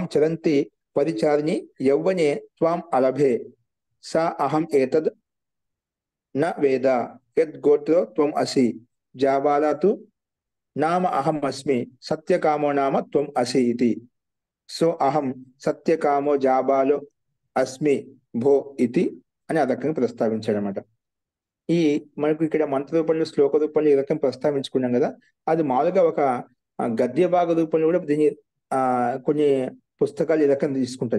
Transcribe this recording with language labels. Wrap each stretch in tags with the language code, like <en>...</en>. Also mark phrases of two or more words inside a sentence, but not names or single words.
<sa>चरन्ति परिचारिणि यौवने त्वाम अलभे सा अहम एतद् न वेद यद् गोत्रो त्वम असि जाबाला तु नाम अहम अस्मि सत्यकामो नाम त्वम असि इति సో అహం సత్యకామో జాబాలో అస్మి భో ఇతి</sa> <te>అని ఆ రకంగా ప్రస్తావించాడు అనమాట. ఈ మనకు ఇక్కడ మంత్ర రూపంలో శ్లోక రూపంలో ఈ రకం ప్రస్తావించుకున్నాం కదా. అది మామూలుగా ఒక గద్య భాగ రూపంలో కూడా దీని కొన్ని పుస్తకాలు ఈ రకం తీసుకుంటుంది.</te>